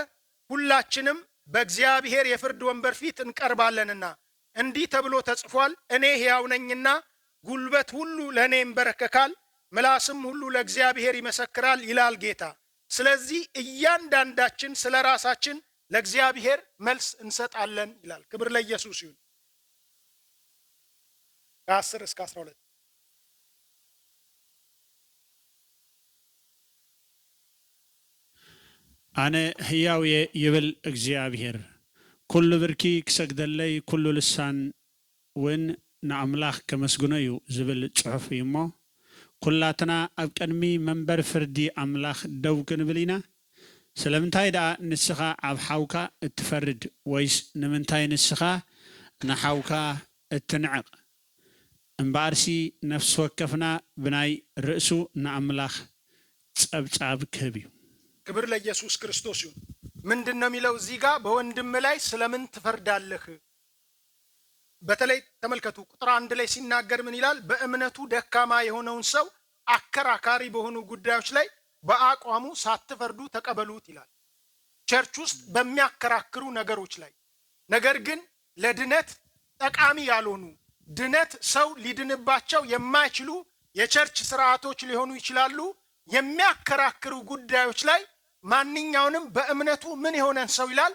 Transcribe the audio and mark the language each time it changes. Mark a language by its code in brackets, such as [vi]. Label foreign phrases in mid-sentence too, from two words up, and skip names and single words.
[am] ሁላችንም በእግዚአብሔር የፍርድ ወንበር ፊት እንቀርባለንና እንዲህ ተብሎ ተጽፏል፣ እኔ ሕያው ነኝና ጉልበት ሁሉ ለእኔ ይንበረከካል፣ ምላስም ሁሉ ለእግዚአብሔር ይመሰክራል ይላል ጌታ። ስለዚህ እያንዳንዳችን ስለ ራሳችን ለእግዚአብሔር መልስ እንሰጣለን ይላል። ክብር ለኢየሱስ ይሁን። ከ10 እስከ 12 [ti] ኣነ ህያው እየ ይብል እግዚኣብሔር ኩሉ ብርኪ ክሰግደለይ ኩሉ ልሳን እውን ንኣምላኽ ከመስግኖ እዩ ዝብል ጽሑፍ እዩ እሞ ኩላትና ኣብ ቅድሚ መንበር ፍርዲ ኣምላኽ ደው ክንብል ኢና? ስለምንታይ ደኣ ንስኻ ኣብ ሓውካ እትፈርድ ወይስ ንምንታይ ንስኻ ንሓውካ እትንዕቕ? እምበኣርሲ ነፍሲ ወከፍና ብናይ ርእሱ ንኣምላኽ ጸብጻብ ክህብ እዩ። [am] ክብር ለኢየሱስ ክርስቶስ ይሁን። ምንድን ነው የሚለው እዚህ ጋር? በወንድም ላይ ስለምን ትፈርዳለህ? በተለይ ተመልከቱ ቁጥር 1 ላይ ሲናገር ምን ይላል? በእምነቱ ደካማ የሆነውን ሰው አከራካሪ በሆኑ ጉዳዮች ላይ በአቋሙ ሳትፈርዱ ተቀበሉት ይላል። ቸርች ውስጥ በሚያከራክሩ ነገሮች ላይ ነገር ግን ለድነት ጠቃሚ ያልሆኑ ድነት ሰው ሊድንባቸው የማይችሉ የቸርች ስርዓቶች ሊሆኑ ይችላሉ። የሚያከራክሩ ጉዳዮች ላይ ማንኛውንም በእምነቱ ምን የሆነን ሰው ይላል?